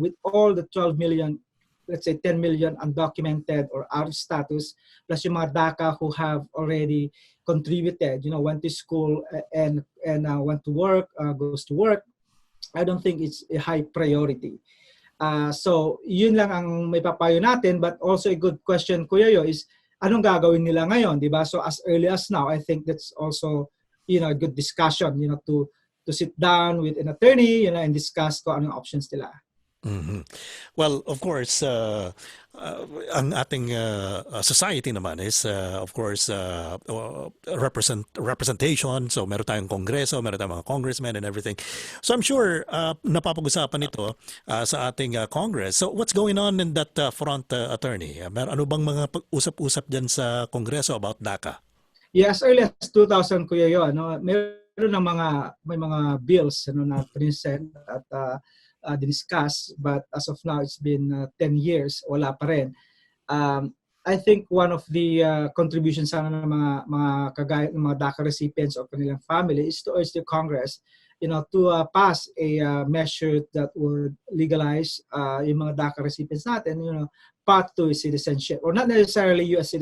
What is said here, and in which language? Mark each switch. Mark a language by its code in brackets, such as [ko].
[en] With all the 12 million, let's say 10 million undocumented or out of status, plus yung mga DACA who have already contributed, you know, went to school and went to work, goes to work, I don't think it's a high priority. [tl] So, yun lang ang may papayo natin. [en] But also a good question, Kuya Yo, is [tl] anong gagawin nila ngayon, di ba? [en] So, as early as now, I think that's also, you know, a good discussion, you know, to sit down with an attorney, you know, and discuss [tl] kung anong options nila. Mm-hmm. [en] Well, of course, ang ating society naman is, of course, representation. [tl] So, meron tayong kongreso, meron tayong mga congressmen [en] and everything. [tl] So, I'm sure napapag-usapan ito sa ating Congress. [en] So, what's going on in that front, attorney? [tl] Ano bang mga usap-usap dyan sa kongreso about DACA? Yes, early as 2000, Kuya Yo, ano, meron ng may mga bills ano, na present at diniscuss, [en] but as of now, it's been 10 years, [tl] wala pa rin. [en] I think one of the contributions [tl] sana ng mga kagaya ng mga DACA recipients o kanilang family [en] is to urge the Congress, you know, to pass a measure that would legalize [tl] yung mga DACA recipients natin, [en] you know, path to citizenship, or not necessarily U.S.